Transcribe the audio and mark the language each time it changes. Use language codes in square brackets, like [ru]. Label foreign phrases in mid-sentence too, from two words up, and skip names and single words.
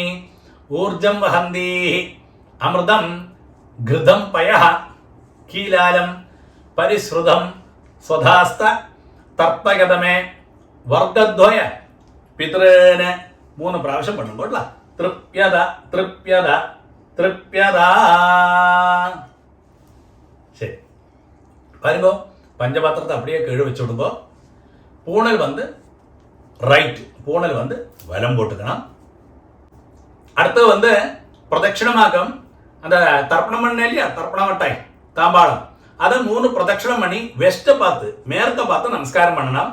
[sa] ഊർജം വഹന്തി അമൃതം ഘൃതം പയഃ കീലാലം പരിശ്രുതം സ്വധാസ്ത തർപ്പയതമേ വർഗദ്വയ പിതൃന്. [ta] 3 ப்ராவஶ்யம் பண்ணும்போட்ட [sa] തൃപ്യത തൃപ്യത തൃപ്യത. [ta] சரி பாருங்க, பஞ்சபாத்திரத்தை அப்படியே கீழே வச்சு விடுங்க. பூணல் வந்து ரைட், பூணல் வந்து வலம் போட்டுக்கணும். அடுத்தது வந்து பிரதட்சிணமாக அந்த தர்ப்பணம் பண்ண இல்லையா, தர்ப்பணம் மட்டாய் தாம்பாளம், அதை 3 பிரதட்சிணம் பண்ணி வெஸ்ட்டை பார்த்து மேற்க பார்த்து நமஸ்காரம் பண்ணணும்.